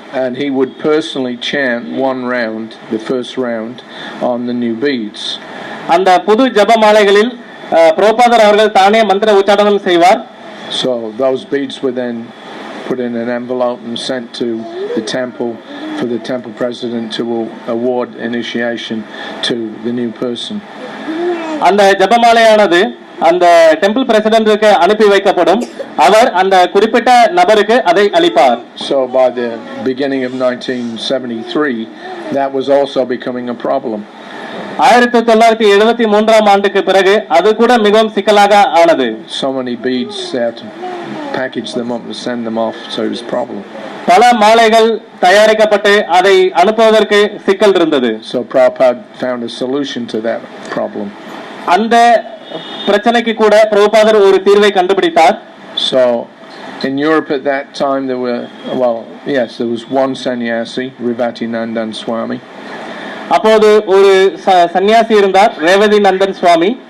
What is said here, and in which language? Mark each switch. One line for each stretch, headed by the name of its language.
English: And he would personally chant one round, the first round, on the new beads.
Tamil: அந்த புது ஜப மாலைகளில் பிரபுபாதர் அவர்கள் தானே மந்திர உச்சாரணம் செய்வார்.
English: So those beads were then put in an envelope and sent to the temple for the temple president to award initiation to the new person.
Tamil: அந்த ஜெபமாலையானது அந்த டெம்பிள் பிரசிடென்ட்க்கு அனுப்பி வைக்கப்படும். அவர் அந்த குறிப்பிட்ட நபருக்கு அதை அளிப்பார்.
English: So by the beginning of 1973 that was also becoming a problem.
Tamil: 1973 ஆண்டுக்கு பிறகு அது கூட மிகவும் சிக்கலாக ஆனது.
English: So many beads, they had to package them up and send them off, so it was a problem.
Tamil: பல மாலைகள் தயாரிக்கப்பட்டு அதை அனுப்புவதற்கு சிக்கல் இருந்தது.
English: So Prabhupada found a solution to that problem.
Tamil: அந்த பிரச்சனைக்கு கூட பிரபுபாதர் ஒரு தீர்வை கண்டுபிடித்தார்.
English: So in Europe at that time there was one sannyasi, Revati Nandan Swami.
Tamil: அப்போது ஒரு சன்னியாசி இருந்தார், ரேவதி நந்தன் சுவாமி.